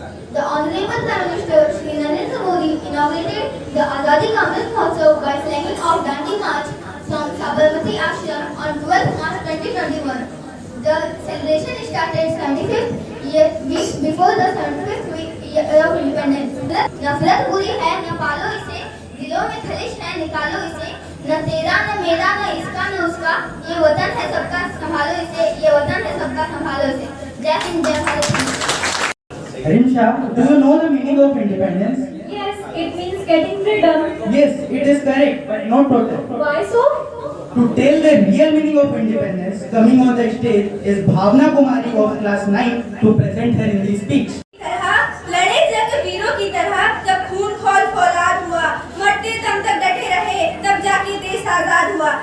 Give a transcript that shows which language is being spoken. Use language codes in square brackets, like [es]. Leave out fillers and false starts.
[en] The Honorable Prime Minister Shri Narendra Modi inaugurated the Azadi Ka Amrit Mahotsav by flagging off Dandi March from Sabarmati Ashram on 12th March 2021. The celebration started 75th week before the 75th year of independence. [hi] नफरत बुरी है न पालो इसे, दिलों में खलिश है निकालो इसे, न तेरा न मेरा न इसका न उसका, ये वतन है सबका संभालो इसे, ये वतन है सबका संभालो इसे. जय हिंद जय Bharat. [en] Rimsha, do you know the meaning of independence? Yes, it means getting freedom. Yes, it is correct, but not total. Why so? To tell the real meaning of independence, coming on the stage is Bhavna Kumari of class 9 to present her in the speech. [hi] लड़े जग वीरों की तरह जब खून खौल फौलाद हुआ, मरते दम तक डटे रहे, तब जाके देश आजाद हुआ.